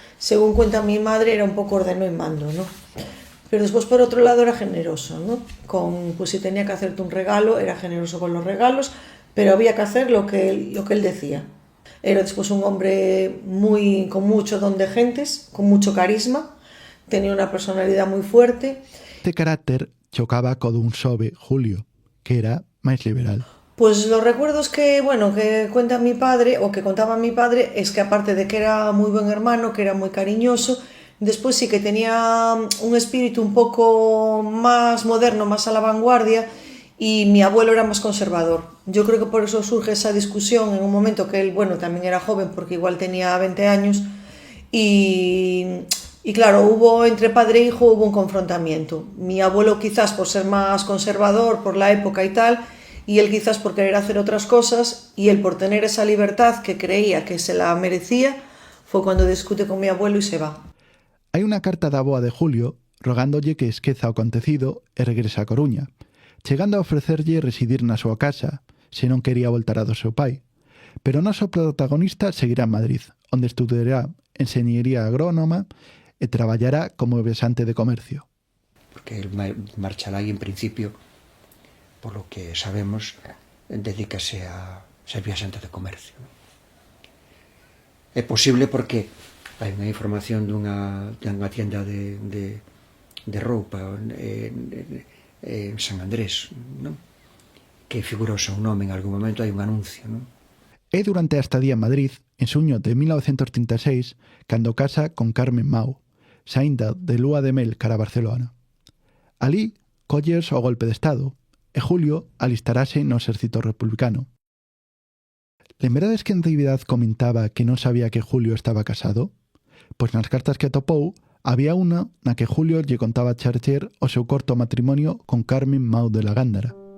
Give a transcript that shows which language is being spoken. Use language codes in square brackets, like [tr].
[es] Según cuenta mi madre, era un poco ordeno y mando, ¿no? Pero después, por otro lado, era generoso, ¿no? Pues si tenía que hacerte un regalo, era generoso con los regalos, pero había que hacer lo que él decía. Era después un hombre con mucho don de gentes, con mucho carisma, tenía una personalidad muy fuerte. [gl] Este carácter chocaba co dun xove, Julio, que era máis liberal. [es] Pues los recuerdos que cuenta mi padre, o que contaba mi padre, es que aparte de que era muy buen hermano, que era muy cariñoso, después sí que tenía un espíritu un poco más moderno, más a la vanguardia, y mi abuelo era más conservador. Yo creo que por eso surge esa discusión en un momento que él, también era joven, porque igual tenía 20 años, y claro, entre padre e hijo hubo un confrontamiento. Mi abuelo quizás por ser más conservador, por la época y tal, y él quizás por querer hacer otras cosas, y él por tener esa libertad que creía que se la merecía, fue cuando discute con mi abuelo y se va. [gl] Hai unha carta da avoa de Julio rogándolle que esqueza o acontecido e regrese a Coruña, chegando a ofrecerlle residir na súa casa, se non quería voltar a do seu pai. Pero o noso protagonista seguirá en Madrid, onde estudará enxeñería agrónoma e traballará como besante de comercio. Porque el marchará e, en principio, [es] por lo que sabemos, [gl] dedícase a ser viaxante de comercio. É posible porque hai unha información dunha tienda de roupa en San Andrés, non? Que figura o seu nome en algún momento, hai un anuncio, non? É durante a estadía en Madrid, en xuño de 1936, cando casa con Carmen Mau, saínda de lúa de mel cara a Barcelona. Alí, colles o golpe de Estado, e Julio alistarase no exército republicano. Lembrades que en Natividad comentaba que non sabía que Julio estaba casado? Pois nas cartas que atopou, había unha na que Julio lle contaba a Charcher o seu corto matrimonio con Carmen Mau de la Gándara.